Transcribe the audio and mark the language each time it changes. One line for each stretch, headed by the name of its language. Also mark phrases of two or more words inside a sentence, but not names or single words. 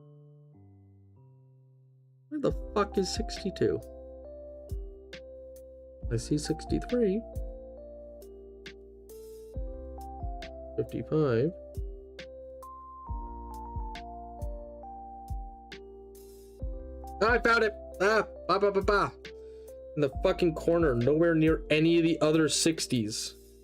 English: Where the fuck is 62? I see 63. 55. I found it! Ah! Ba ba ba ba! In the fucking corner, nowhere near any of the other 60s.